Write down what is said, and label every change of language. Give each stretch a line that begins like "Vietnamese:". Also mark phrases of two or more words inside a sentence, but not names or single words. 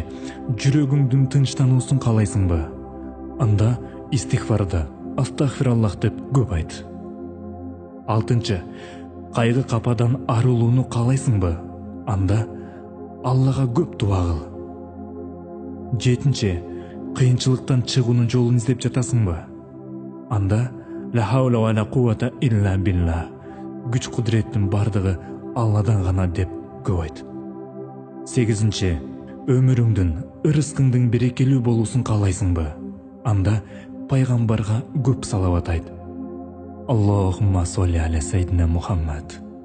Kyrgyz: Жүрөгүңдүн тынчтануусун каалайсыңбы? Анда истигфарды, астагфираллах деп көп айт. Алтынчы. Кайгы кападан арылууну каалайсыңбы? Анда Аллага көп дуа кыл. Жетинчи. Кыйынчылыктан чыгуунун жолун издеп жатасыңбы?
Arabic: Анда لا حول ولا قوة إلا بالله.
Kyrgyz: Күч кудуреттин бардыгы Алладан гана деп көп айт. Сегизинчи. Өмүрүңдүн, ырыскыңдын берекелүү болуусун каалайсыңбы? Анда пайгамбарга көп салават айт.
Arabic: اللهم صل على سيدنا محمد.